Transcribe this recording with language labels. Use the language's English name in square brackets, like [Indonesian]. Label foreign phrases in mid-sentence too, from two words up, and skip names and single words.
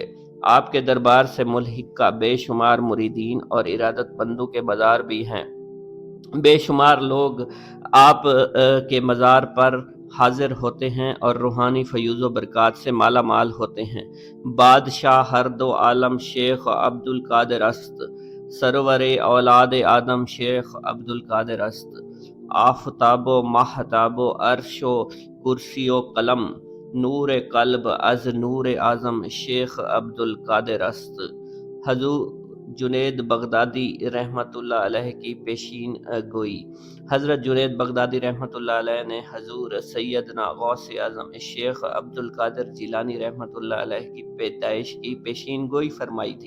[Urdu] آپ کے دربار سے ملحقہ بے شمار مریدین اور ارادت مندوں کے بازار بھی ہیں۔ بے شمار لوگ آپ کے مزار پر حاضر ہوتے ہیں اور روحانی فیوز و برکات سے مالا مال ہوتے ہیں۔ [Persian] بادشاہ ہر دو عالم شیخ عبد القادر است، سرور اولاد آدم شیخ عبد القادر است، آفتاب و ماہتاب و عرش و کرسی و قلم، نور قلب از نور اعظم شیخ عبد القادر است۔ [Urdu] حضور جنید بغدادی رحمۃ اللہ علیہ کی پیشین گوئی۔ حضرت جنید بغدادی رحمۃ اللہ علیہ نے حضور سیدنا غوث اعظم شیخ عبد القادر جیلانی رحمۃ اللہ علیہ کی پیدائش کی پیشین گوئی فرمائی تھی۔